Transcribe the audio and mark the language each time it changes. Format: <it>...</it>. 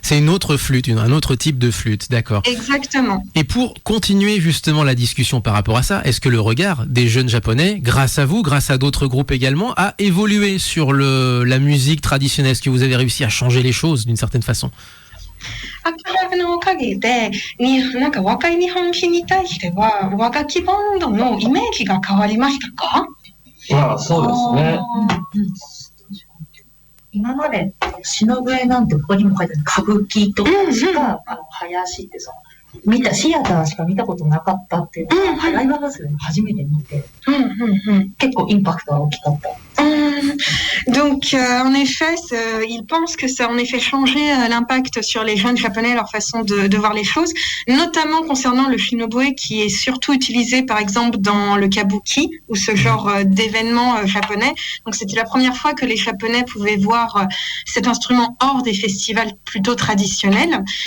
<fr>C'est une autre flûte, un autre type de flûte, d'accord. Exactement. Et pour continuer justement la discussion par rapport à ça, est-ce que le regard des jeunes japonais, grâce à vous, grâce à d'autres groupes également, a évolué sur la musique traditionnelle? Est-ce que vous avez réussi à changer les choses d'une certaine façon?</fr> <ja>アクラブのおかげでなんか若い日本人に対しては和楽器バンドのイメージが変わりましたか？まあそうですね。今まで篠笛なんてここにも書いてある歌舞伎とかしか林ってシアターしか見たことなかったっていうのがライブハウスで初めて見て結構インパクトが大きかった。</ja> <fr>Donc, en effet, il pense que ça a en effet changé l'impact sur les jeunes japonais, leur façon de voir les choses, notamment concernant le shinobue qui est surtout utilisé, par exemple, dans le kabuki ou ce genre d'événement japonais. Donc, c'était la première fois que les Japonais pouvaient voir cet instrument hors des festivals plutôt traditionnels.</fr>